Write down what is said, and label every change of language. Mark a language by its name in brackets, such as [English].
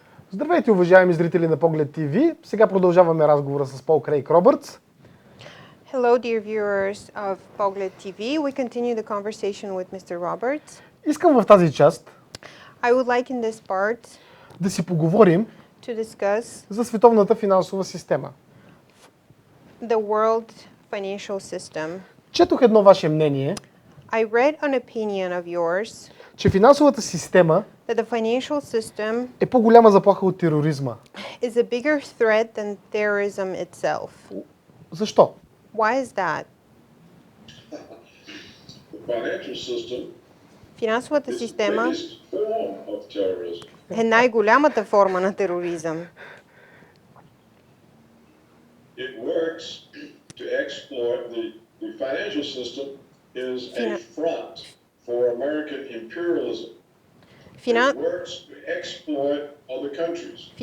[Bulgarian] Здравейте, уважаеми зрители на Поглед ТВ. Сега продължаваме разговора с Пол Крейг Робъртс. [English] Hello, dear viewers of Pogled TV. We continue the conversation with Mr. Roberts. [Bulgarian] Искам в тази част [English] I would like in this part [Bulgarian] да си поговорим [English] to discuss [Bulgarian] за световната финансова система. [English] the world financial system. [Bulgarian] Четох едно ваше мнение, [English] I read an opinion of yours [Bulgarian] че финансовата система [English] that the financial system [Bulgarian] е по-голяма заплаха от тероризма. [English] is a bigger threat than terrorism itself. [Bulgarian] Защо? [English] Why is that? The financial system [Bulgarian] Финансовата [English] is the [Bulgarian] система [English] biggest form of terrorism. [Bulgarian] е най-голямата форма на тероризъм. [English] It works to exploit the financial system is a front for American imperialism. It works to exploit other countries.